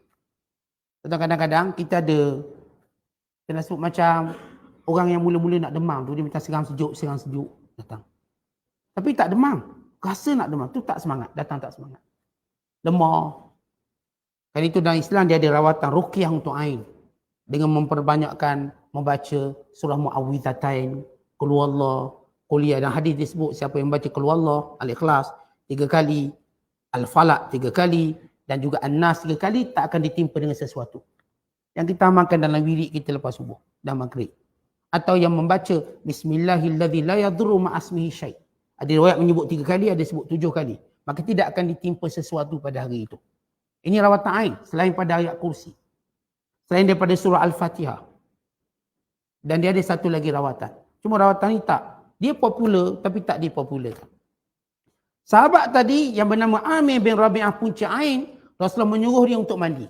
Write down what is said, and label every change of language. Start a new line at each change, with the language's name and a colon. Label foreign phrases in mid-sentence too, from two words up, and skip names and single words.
Malay: Kadang-kadang kita ada, kita sebut macam orang yang mula-mula nak demam tu, dia macam serang sejuk datang. Tapi tak demam, rasa nak demam tu tak semangat, datang tak semangat. Lemah. Kan itu dalam Islam dia ada rawatan ruqyah untuk ain. Dengan memperbanyakkan membaca surah Muawwidzatain,
Arabic: قل هو الله,
Malay: Qul dan hadis disebut siapa yang baca
Arabic: قل هو الله,
Malay: Al-Ikhlas 3 kali, Al-Falaq 3 kali dan juga An-Nas 3 kali tak akan ditimpa dengan sesuatu. Yang kita amalkan dalam wirid kita lepas subuh dan maghrib. Atau yang membaca
Arabic: بسم الله الذي لا يضر مع اسمه شيء'.
Malay: Ada riwayat menyebut 3 kali, ada sebut 7 kali. Maka tidak akan ditimpa sesuatu pada hari itu. Ini rawatan ain selain pada ayat kursi. Selain daripada surah Al-Fatihah. Dan dia ada satu lagi rawatan. Cuma rawatan ni tak. Dia popular tapi tak dipopularkan. Sahabat tadi yang bernama Amir bin Rabi'ah punca ain, Rasulullah menyuruh dia untuk mandi.